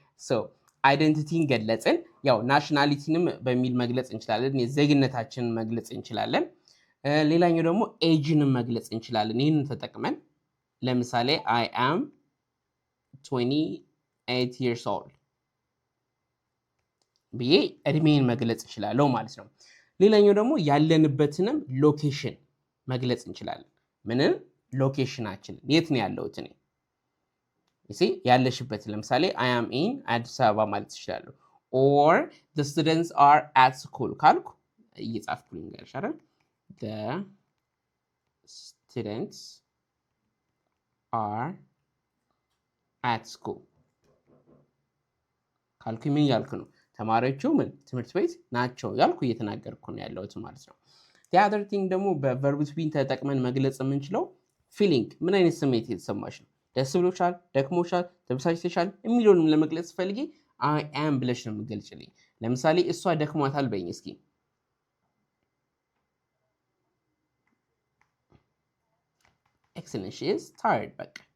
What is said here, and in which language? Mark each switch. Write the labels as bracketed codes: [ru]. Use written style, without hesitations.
[am] So አይደንቲቲን ገለጽን። ያው ናሽናሊቲንም በሚል መግለጽ እንችላለን። የዜግነታችንን መግለጽ እንችላለን። ሌላኛው ደግሞ ኤጅንም መግለጽ እንችላለን። ይህንን ተጠቅመን ለምሳሌ [en] I am 28 years old [am] ብዬ እድሜን መግለጽ እችላለሁ ማለት ነው። ሌላኛው ደግሞ ያለንበትንም ሎኬሽን መግለጽ እንችላለን። ምንን? ሎኬሽናችንን የት ነው ያለሁት እኔ ያለሽበት። ለምሳሌ [en] I am in [am] አዲስ አበባ ማለት ይችላል። [en] or the students are at school [am] ካልኩ እየጻፍኩኝ እንገርሽ አይደል? [en] the students are at school [am] ካልኩ ምን ያልኩ ነው? ተማሪዎቹ ምን ትምህርት ቤት ናቸው ያልኩ እየተናገርኩ ነው ያለሁት ማለት ነው። [en] the other thing [am] ደግሞ በverb to be ተጠቅመን መግለጽ የምንችለው feeling ምን አይነት ስሜት የተሰማሽ ነው? ደስ ብሎሻል፣ ደክሞሻል፣ ተበሳጭተሻል የሚለውንም ለመግለጽ ፈልጊ I am ብለሽ ነው የምገልጽልኝ። ለምሳሌ እሷ ደክሟታል በይኝ እስኪ። [en] excellent, she is tired [am] በቃ